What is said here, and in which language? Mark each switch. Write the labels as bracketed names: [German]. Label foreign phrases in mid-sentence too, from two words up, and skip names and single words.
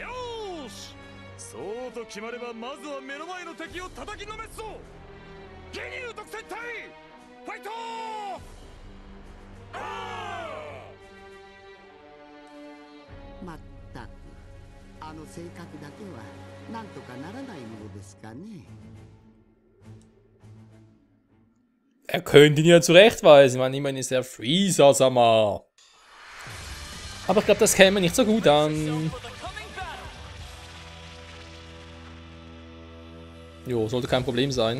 [Japanese] よーし、そうと決まればまずは目の前の敵を叩きのめすぞ。ギニュー特戦隊ファイトまったくあの性格だけはなんとかならないものですかね。 [German] Er könnte ihn ja zurechtweisen. Ich meine, ist der Freezer-Sama. Aber ich glaube, das käme nicht so gut an. Jo, sollte kein Problem sein.